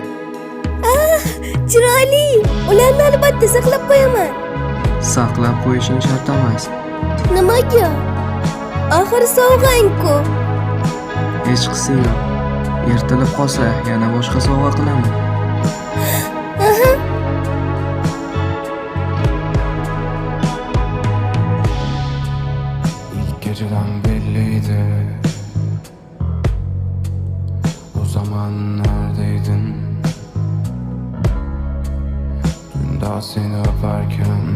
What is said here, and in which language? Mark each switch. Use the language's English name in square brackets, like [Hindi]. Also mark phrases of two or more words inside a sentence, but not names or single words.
[Uzbek] Chiroyli. Ularni albatta saqlab qo'yaman. Saqlab qo'yishing shart emas. Nimaga? Axir sovg'ang-ku. Hech qisi yo'q. Ertalab qolsa yana boshqa sovg'a qilaman. [Turkish] İlk geceden belliydi. O zaman neredeydin? Dün daha seni öperken.